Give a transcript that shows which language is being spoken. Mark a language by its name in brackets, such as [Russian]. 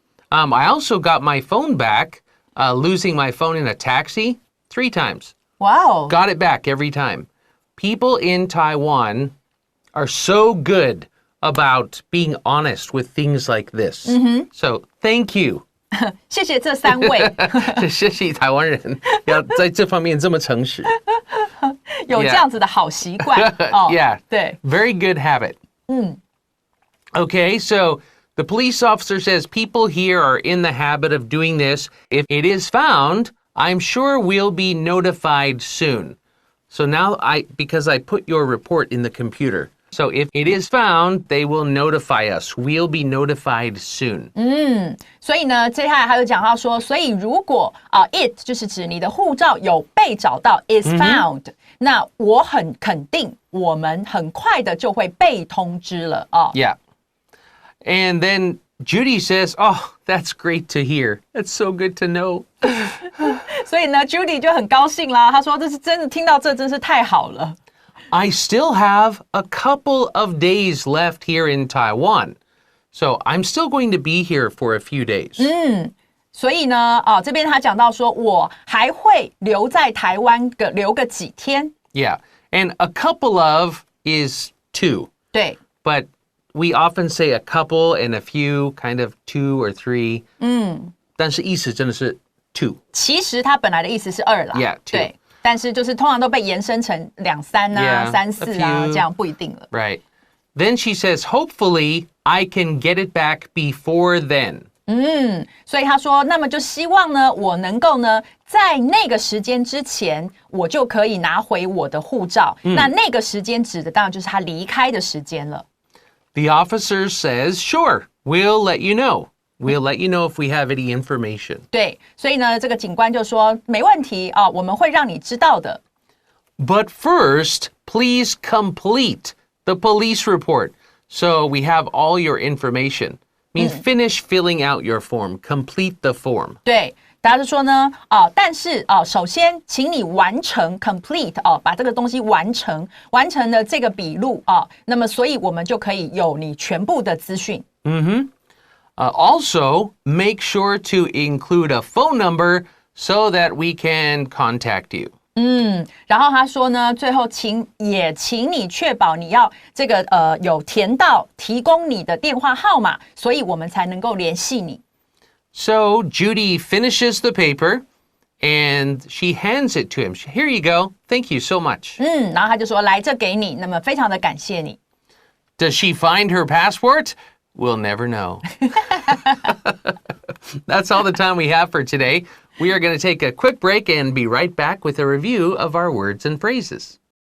[English] I also got my phone back, losing my phone in a taxi 3 times. Wow. Got it back every time. People in Taiwan are so good about being honest with things like this. So, thank you. [Chinese] 谢谢这3位。谢谢台湾人要在这方面这么诚实。有这样子的好习惯。 [English] Yeah. [Chinese] 对。 [English] Very good habit. Okay, so the police officer says people here are in the habit of doing this. If it is found, I'm sure we'll be notified soon. So now because I put your report in the computer. So if it is found, they will notify us. We'll be notified soon. [Chinese] 所以呢，接下来他就讲到说，所以如果 [English] it [Chinese] 就是指你的护照有被找到 [English] is found， [Chinese] 那我很肯定我们很快的就会被通知了 [English] Yeah. And then Judy says, oh, that's great to hear. That's so good to know. [Chinese] 所以呢 Judy 就很高兴啦，她说这是真的，听到这真是太好了。 [English] I still have a couple of days left here in Taiwan. So I'm still going to be here for a few days. [Chinese] 所以呢这边他讲到说我还会留在台湾留个几天。 [English] Yeah. And a couple of is 2. [Chinese] 对。 [English] But we often say a couple and a few, kind of 2 or 3. [Chinese] 但是意思真的是 2. 其实它本来的意思是2啦。 [English] Yeah, 2. [Chinese] 对。但是就是通常都被延伸成2、3啊、3、4啊，这样不一定了。 [English] Right. Then she says, hopefully I can get it back before then. [Chinese] 所以他说，那么就希望呢，我能够呢，在那个时间之前，我就可以拿回我的护照。那个时间指的当然就是他离开的时间了。 [English] The officer says, sure, we'll let you know. We'll let you know if we have any information. [Chinese] 对，所以呢，这个警官就说没问题我们会让你知道的。 [English] But first, please complete the police report so we have all your information. means finish filling out your form, complete the form. [Chinese] 对，大家就说呢，但是首先，请你完成 [English] complete [Chinese] 把这个东西完成了这个笔录那么所以我们就可以有你全部的资讯。 [English] Also, make sure to include a phone number so that we can contact you. [Chinese] 然后他说呢，最后请你确保你要这个有填到提供你的电话号码，所以我们才能够联系你。 [English] So Judy finishes the paper and she hands it to him. Here you go. Thank you so much. [Chinese] 然后他就说来这给你，那么非常的感谢你。 [English] Does she find her passport? We'll never know. That's all the time we have for today. We are going to take a quick break and be right back with a review of our words and phrases.